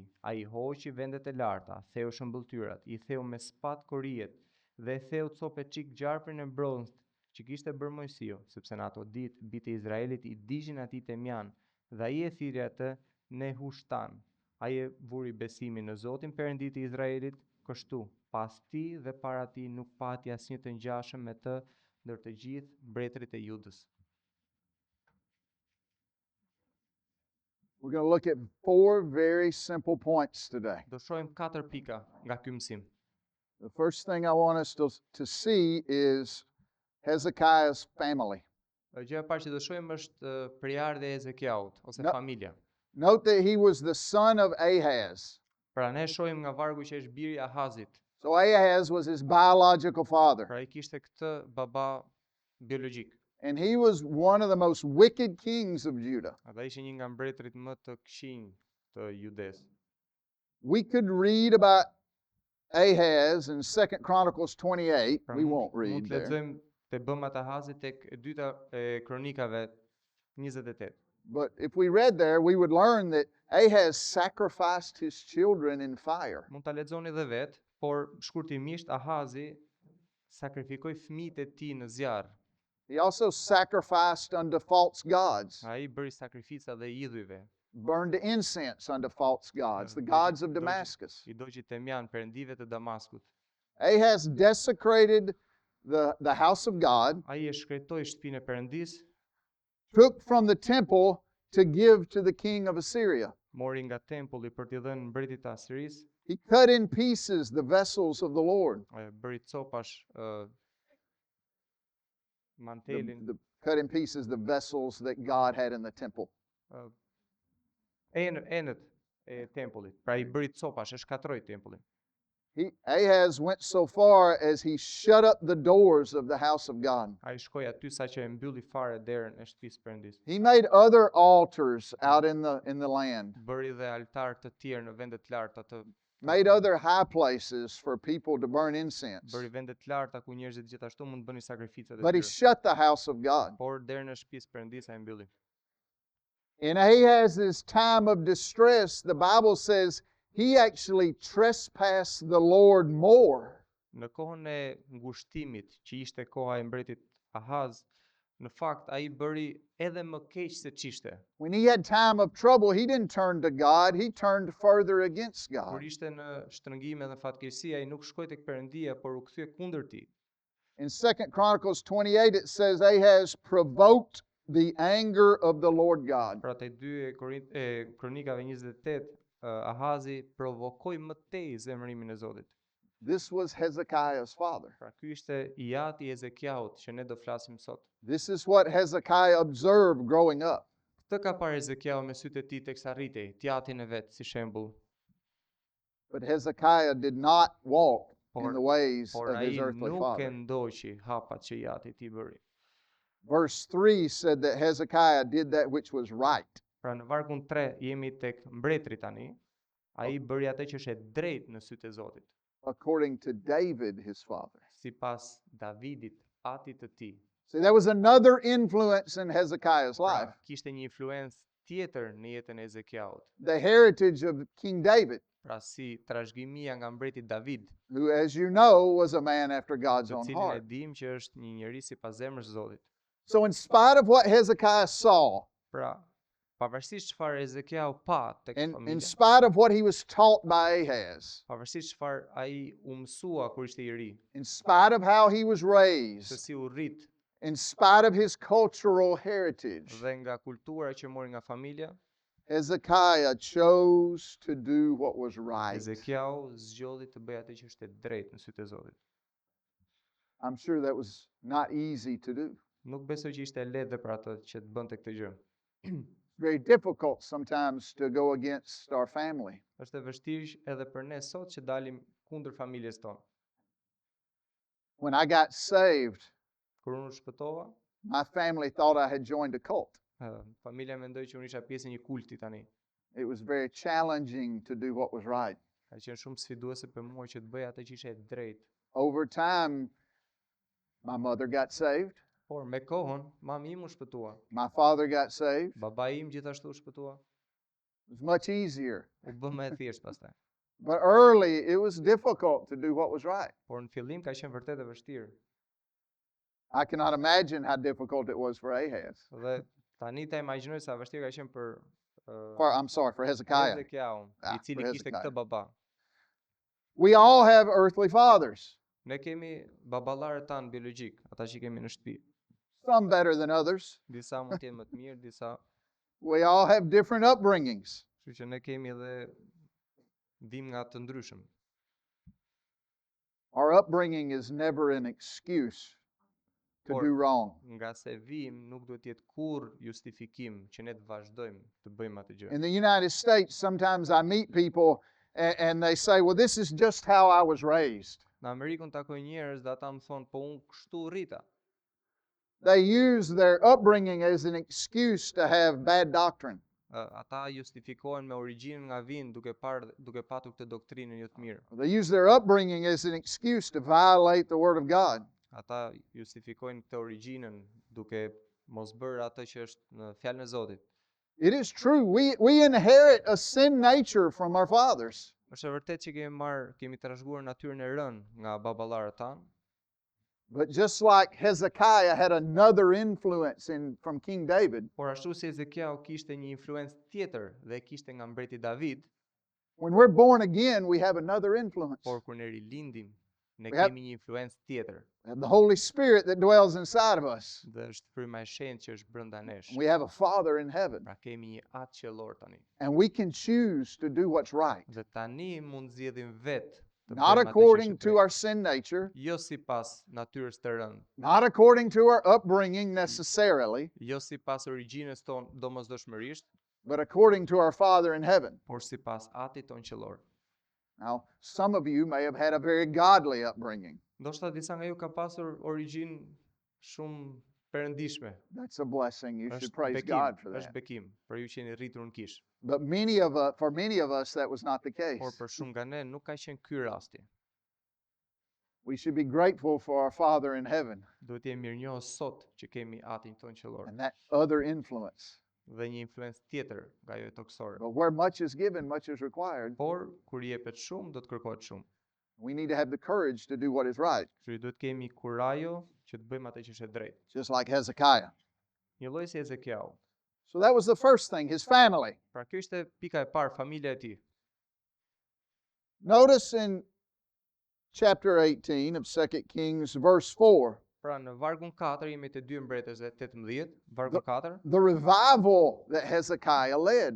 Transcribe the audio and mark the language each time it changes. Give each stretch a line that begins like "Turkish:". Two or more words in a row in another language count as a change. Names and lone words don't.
Albanian: Ai hoqi vendet e larta, theu shëmbëltyrat, I theu me spat korijet, dhe theu copë çik gjarprin e bronzët që kishte bërë Mojsiu, sepse në ato ditë bitë e Izraelit I dishin atij temjan, dhe ai e thiri atë Nehushtan. Ai e vuri besimin në Zotin Perëndit të Izraelit, kështu pas tij dhe para tij nuk pati asnjë të ngjashëm me të ndër të gjithë mbretërit e Judës.
English: We're going to look at 4 very simple points today.
Albanian: Do shohim 4 pika nga ky mësim.
English: The first thing I want us to see is Hezekiah's family.
Albanian: Gjëja e parë që do shohim është përjardhja e Hezekiaut ose familja.
English: Note that he was the son of Ahaz.
Albanian: Pra ne shohim nga vargu që është biri I Ahazit.
English: So Ahaz was his biological father.
Albanian: Pra ai kishte këtë baba biologjik.
English: And he was one of the most wicked kings of Judah.
Albanian: Ata ishte një nga mbretërit më të këqinj të Judes.
English: We could read about Ahaz in 2 Chronicles 28. We won't read
Albanian: Mund të
English: there.
Albanian: lexojmë te bëmat e Ahazit tek e dyta e kronikave 28.
English: But if we read there, we would learn that Ahaz sacrificed his children in fire.
Albanian: Mund ta lexoni edhe vet, por shkurtimisht Ahazi sakrifikoi fëmijët e tij në zjarr.
English: He also sacrificed unto false gods,
Albanian: Ai bëri sakrifica dhe idhujve.
English: burned incense unto false gods, the gods of Damascus.
Albanian: I doqi temjan perëndive të Damaskut.
English: Ahaz desecrated the house of God,
Albanian: Ai e shkretoi shtëpinë e Perëndis,
English: took from the temple to give to the king of Assyria.
Albanian: mori nga tempulli për t'i dhënë mbretit të Asirisë,
English: He cut in pieces the vessels of the Lord.
Albanian: bëri copash mantelin,
English: Cut in pieces the vessels that God had in the temple.
Albanian: enët e tempullit. Pra i bëri copash, e shkatroi tempullin.
English: Ahaz went so far as he shut up the doors of the house of God.
Albanian: Ai shkoi aty sa që e mbylli fare derën e shtëpisë Perëndis.
English: He made other altars out in the land.
Albanian: Bëri dhe altar të tjerë në vende të larta të
English: Made other high places for people to burn incense.
Albanian: bëri vende të larta ku njerëzit gjithashtu mund të bënin sakrificat e
English: But he
Albanian: tyre.
English: shut the house of God.
Albanian: Por derën e shtëpisë Perëndis ai mbylli.
English: In Ahaz's time of distress, the Bible says he actually trespassed the Lord more.
Albanian: Në kohën e ngushtimit, që ishte koha e mbretit Ahaz, në fakt ai bëri edhe më keq se ç'ishte.
English: When he had time of trouble, he didn't turn to God, he turned further against
Albanian: Kur
English: God.
Albanian: ishte në shtrëngime dhe fatkeqësi, ai nuk shkoi tek Perëndia, por u kthye kundër tij.
English: In 2 Chronicles 28, it says Ahaz provoked the anger of the Lord God.
Albanian: Pra te 2 Kronikave 28, Ahazi provokoi më tej zemërimin e Zotit.
English: This was Hezekiah's father.
Albanian: Pra ky ishte Iati i Ezekiaut që ne do flasim sot.
English: This is what Hezekiah observed growing up.
Albanian: Këtë ka parë Ezekiau me sytë e tij teksa rritej, tjatin e vet si shembull.
English: But Hezekiah did not walk in the ways
Albanian: Por
English: of
Albanian: ai
English: his earthly
Albanian: nuk e
English: father.
Albanian: ndoqi hapat që Iati ti bëri.
English: Verse 3 said that Hezekiah did that which was right.
Albanian: Pra në vargun 3 jemi tek mbretri tani. Ai bëri atë që është e drejtë në sytë e Zotit,
English: According to David, his father.
Albanian: sipas Davidit, atit të tij.
English: See, there was another influence in Hezekiah's life.
Albanian: Pra, kishte një influencë tjetër në jetën e Ezekiaut.
English: The heritage of King David,
Albanian: Pra si trashëgimia nga mbreti David,
English: who, as you know, was a man after God's
Albanian: të
English: own
Albanian: cilin e
English: heart.
Albanian: dim që është një njeri sipas zemrës së Zotit.
English: So, in spite of what Hezekiah saw,
Albanian: Pra, pavarësisht çfarë Ezekiau pa tek
English: and in
Albanian: familja,
English: spite of what he was taught by Ahaz,
Albanian: pavarësisht çfarë ai u mësua kur ishte i ri,
English: in spite of how he was
Albanian: se
English: raised,
Albanian: si u rrit
English: in spite of his cultural heritage,
Albanian: dhe nga kultura që mori nga familja,
English: Hezekiah chose to do what was right.
Albanian: Ezekiau zgjodhi të bëjë atë që është e drejtë në sytë e Zotit.
English: I'm sure that was not easy to do.
Albanian: Nuk besoj që ishte lehtë dhe për atë që të bënte këtë gjë.
English: It's very difficult sometimes to go against our family.
Albanian: Është e vështirë edhe për ne sot që dalim kundër familjes tonë.
English: When I got saved,
Albanian: Kur unë u shpëtova,
English: my family thought I had joined a cult.
Albanian: familja mendoi që unë isha pjesë e një kulti tani.
English: It was very challenging to do what was right.
Albanian: Ka qenë shumë sfiduese për mua që të bëja atë që ishte e drejtë.
English: Over time, my mother got saved,
Albanian: Por me kohën, mami im u shpëtua,
English: my father got saved.
Albanian: babai im gjithashtu u shpëtua,
English: It was much easier.
Albanian: u bë më e thjeshtë pastaj.
English: But early, it was difficult to do what was right.
Albanian: Por në fillim ka qenë vërtet e vështirë.
English: I cannot imagine how difficult it was for Ahaz.
Albanian: Dhe tani ta imagjinoj sa vështirë ka qenë për
English: I'm sorry, for Hezekiah.
Albanian: Ezekiaun, Ah, i cili për kishte Hezekiah. këtë baba.
English: We all have earthly fathers,
Albanian: Ne kemi baballarët tanë biologjik, ata që kemi në shtëpi.
English: some better than others.
Albanian: Disa mund të jenë më të mirë, disa,
English: We all have different upbringings.
Albanian: kështu që ne kemi edhe vim nga të ndryshëm.
English: Our upbringing is never an excuse to Or- do wrong.
Albanian: Nga se vim nuk duhet të jetë kurrë justifikim që ne të vazhdojmë të bëjmë atë gjë.
English: In the United States, sometimes I meet people and they say, well, this is just how I was raised.
Albanian: Në Amerikën takoj njerëz dhe ata më thonë, po unë kështu rrita.
English: They use their upbringing as an excuse to have bad doctrine.
Albanian: Ata justifikohen me origjinën nga vinë duke patur këtë doktrinën jo të mirë.
English: They use their upbringing as an excuse to violate the Word of God.
Albanian: Ata justifikojnë këtë origjinën duke mos bërë atë që është në fjalën e Zotit.
English: It is true. We inherit a sin nature from our fathers.
Albanian: Është e vërtetë që kemi trashëguar natyrën e rënë nga baballarët tanë,
English: But just like Hezekiah had another influence from King David,
Albanian: por ashtu si Ezekiau kishte një influencë tjetër dhe kishte nga mbreti David,
English: when we're born again, we have another influence.
Albanian: por kur ne rilindim, ne
English: We have-
Albanian: kemi një influencë tjetër.
English: We have the Holy Spirit that dwells inside of us.
Albanian: Dhe është fryma e shenjtë që është brenda nesh.
English: We have a Father in heaven.
Albanian: Pra kemi një atë qellor tani.
English: And we can choose to do what's right.
Albanian: Dhe tani mund zgjedhim vetë të
English: Not
Albanian: bëjmë atë që
English: according
Albanian: është
English: to
Albanian: drejtë.
English: our sin nature,
Albanian: Jo sipas natyrës të rënd,
English: not according to our upbringing necessarily,
Albanian: jo sipas origjinës tonë domosdoshmërisht,
English: but according to our Father in heaven.
Albanian: por sipas Atit ton qellor.
English: Now, some of you may have had a very godly upbringing.
Albanian: Ndoshta disa nga ju ka pasur origjinë shumë perëndishme.
English: That's a blessing. You should
Albanian: Është
English: praise
Albanian: bekim,
English: God for
Albanian: është
English: that.
Albanian: bekim, për ju që jeni rritur në kish.
English: But for many of us, that was not the case.
Albanian: Por për shumë nga ne nuk ka qenë ky rasti.
English: We should be grateful for our Father in heaven
Albanian: Duhet jemi mirënjohës sot që kemi Atin ton qellor
English: and that other influence.
Albanian: dhe një influencë tjetër nga ajo toksore.
English: But where much is given, much is required.
Albanian: Por kur jepet shumë, do të kërkohet shumë.
English: We need to have the courage to do what is right,
Albanian: Kështu duhet kemi kurajo që të bëjmë atë që është e drejtë.
English: just like Hezekiah.
Albanian: Një lloj si Ezekiau.
English: So that was the first thing, his family.
Albanian: Pra kjo ishte pika e parë, familja e tij.
English: Notice in chapter 18 of 2 Kings, verse 4,
Albanian: Pra në vargun 4 jemi te 2 Mbretërve 18, vargu 4.
English: the revival that Hezekiah led.